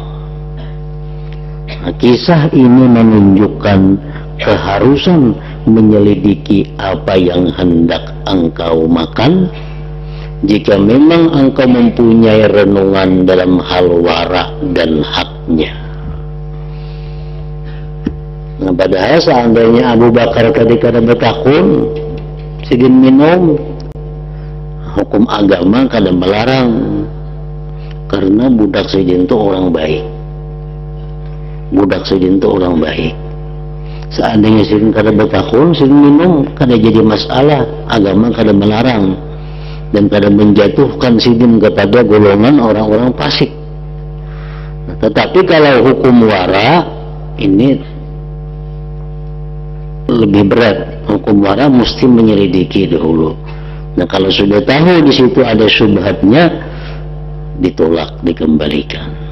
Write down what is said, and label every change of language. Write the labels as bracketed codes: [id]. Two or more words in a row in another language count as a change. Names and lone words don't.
[id] Nah, kisah ini menunjukkan keharusan menyelidiki apa yang hendak engkau makan. Jika memang engkau mempunyai renungan dalam hal wara dan haknya. [bjn] Nah, padahal seandainya Abu Bakar ketika ada betakun sidin minum, hukum agama kada melarang, karena budak sidin itu orang baik. Budak sidin itu orang baik. Seandainya sidin kada betakun, sidin minum, kada jadi masalah, agama kada melarang dan kada menjatuhkan sidin kepada golongan orang-orang fasik. [id] Nah, tetapi kalau hukum wara ini lebih berat. Hukum wara mesti menyelidiki dahulu. Nah, kalau sudah tahu di situ ada syubhatnya, ditolak, dikembalikan.